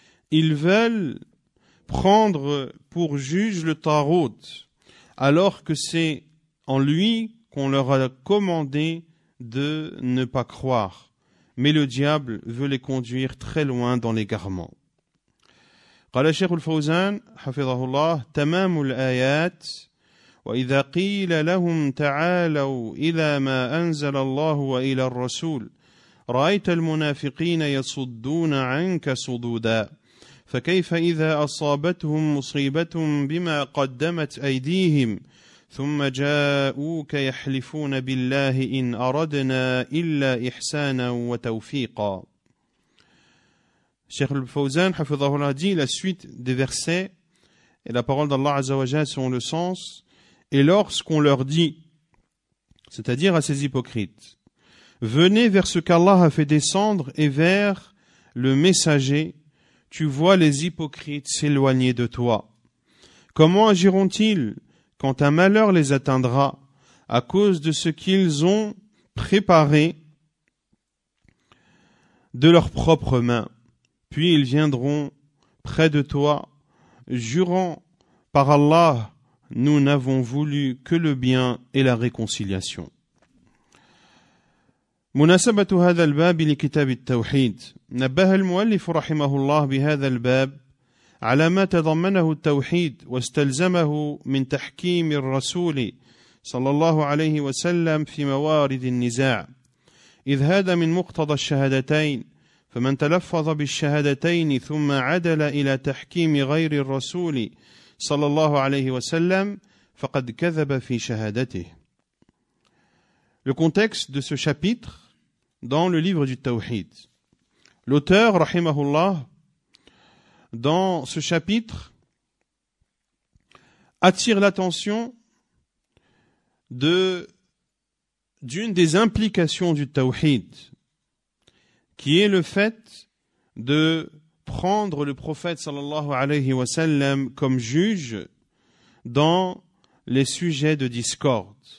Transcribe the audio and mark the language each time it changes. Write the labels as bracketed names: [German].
[French] Ils veulent prendre pour juge le Tarot, alors que c'est en lui qu'on leur a commandé de ne pas croire. Mais le diable veut les conduire très loin dans l'égarement. [Arabic] قال الشيخ الفوزان حفظه الله تمام الآيات وإذا قيل لهم تعالوا إلى ما أنزل الله وإلى الرسول رأيت المنافقين يصدون عنك صدودا فكيف إذا أصابتهم مصيبة بما قدمت أيديهم ثم جاءوك يحلفون بالله إن أردنا إلا إحسانا وتوفيقا. [French] Cheikh al-Fawzan hafidhahullah dit la suite des versets et la parole d'Allah Azza wa Jalla sont le sens. Et lorsqu'on leur dit, c'est-à-dire à ces hypocrites, venez vers ce qu'Allah a fait descendre et vers le messager, tu vois les hypocrites s'éloigner de toi. Comment agiront-ils quand un malheur les atteindra à cause de ce qu'ils ont préparé de leurs propres mains? Puis ils viendront près de toi, jurant Par Allah, nous n'avons voulu que le bien et la réconciliation. [Arabic] مناسبة هذا الباب لكتاب التوحيد نبه المؤلف رحمه الله بهذا الباب على ما تضمنه التوحيد واستلزمه من تحكيم الرسول صلى الله عليه وسلم في موارد النزاع إذ هذا من مقتضى الشهادتين فمن تلفظ بالشهادتين ثم عدل إلى تحكيم غير الرسول صلى الله عليه وسلم فقد كذب في شهادته. [French] Le contexte de ce chapitre dans le livre du Tawhid. L'auteur, rahimahullah, dans ce chapitre, attire l'attention d'une des implications du Tawhid, qui est le fait de prendre le prophète sallallahu alayhi wa sallam comme juge dans les sujets de discorde.